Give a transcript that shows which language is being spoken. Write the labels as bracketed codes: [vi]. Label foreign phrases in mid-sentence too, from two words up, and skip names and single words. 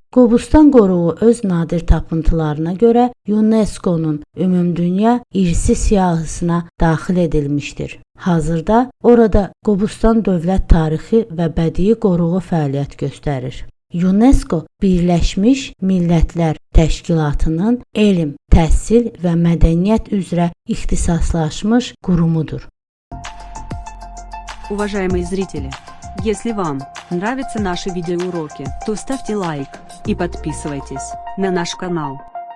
[az] Qobustan qoruğu öz nadir tapıntılarına görə UNESCO-nun Ümumdünya İrsi siyahısına daxil edilmişdir. Hazırda orada Qobustan Dövlət Tarixi və Bədii Qoruğu fəaliyyət göstərir. UNESCO Birləşmiş Millətlər Təşkilatının elm, təhsil və mədəniyyət üzrə ixtisaslaşmış qurumudur. [ru] Уважаемые зрители, если вам нравятся наши видеоуроки, то ставьте лайк и подписывайтесь на наш канал.